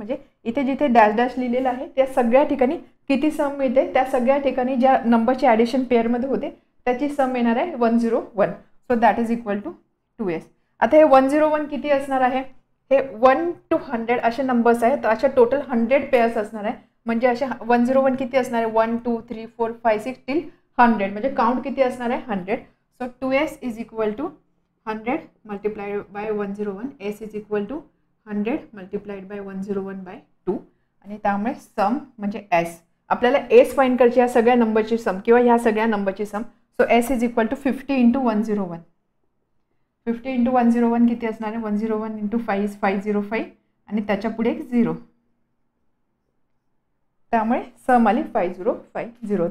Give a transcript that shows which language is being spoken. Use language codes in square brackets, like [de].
[mr] म्हणजे इथे जिथे डॅश डॅश लिहिलेलं आहे त्या सगळ्या ठिकाणी किती सम मिळते, त्या सगळ्या ठिकाणी ज्या नंबरचे ॲडिशन पेअरमध्ये होते त्याची सम येणार आहे 101. [en] So that is equal to 2s. [mr] आता हे 101 किती असणार आहे, हे 1 to 100 असे नंबर्स आहेत, तर अशा टोटल 100 पेअर्स असणार आहे. म्हणजे असे 101 किती असणार आहे, 1 2 3 4 5 6 till 100. म्हणजे काउंट किती असणार आहे 100. [en] So 2s is equal to 100 multiplied by 101, s is equal to 100 multiplied by 101/2. [mr] आणि त्यामुळे सम म्हणजे s आपल्याला s फाइंड करायची या सगळ्या नंबरची सम किंवा ह्या सगळ्या नंबरची सम. [en] So s is equal to 50 × 101. [mr] 50 × 101 किती असणार आहे, [en] 101 × 5 is 505 [mr] आणि त्याच्या पुढे एक 0, त्यामुळे सम आली 5050.